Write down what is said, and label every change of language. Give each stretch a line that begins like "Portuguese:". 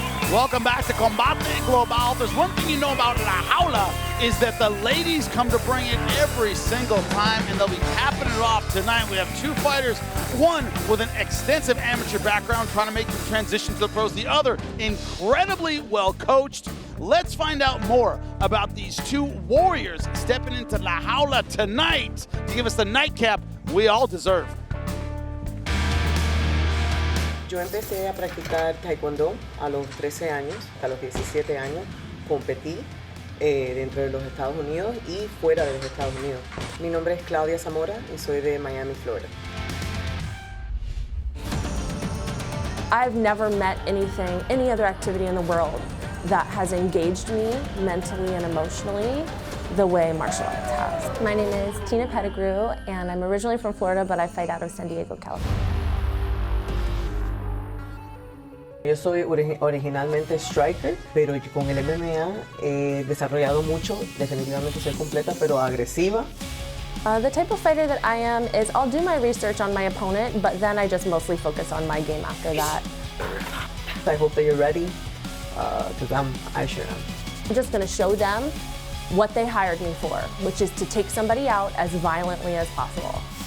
English: Welcome back to Combate Global. There's one thing you know about La Jaula is that the ladies come to bring it every single time, and they'll be capping it off tonight. We have two fighters, one with an extensive amateur background trying to make the transition to the pros, the other incredibly well coached. Let's find out more about these two warriors stepping into La Jaula tonight to give us the nightcap we all deserve.
Spanish: Yo empecé a practicar taekwondo a los 13 años, hasta los 17 años. Competí dentro de los Estados Unidos y fuera de los Estados Unidos. Mi nombre es Claudia Zamora y soy de Miami, Florida.
English: I've never met anything, any other activity in the world that has engaged me mentally and emotionally the way martial arts has. My name is Tina Pettigrew and I'm originally from Florida, but I fight out of San Diego, California.
Spanish: Yo soy originalmente striker, pero con el MMA he desarrollado mucho. Definitivamente soy completa, pero agresiva.
English: The type of fighter that I am is I'll do my research on my opponent, but then I just mostly focus on my game after that. I hope that you're ready, because I sure am. I'm just going to show them what they hired me for, which is to take somebody out as violently as possible.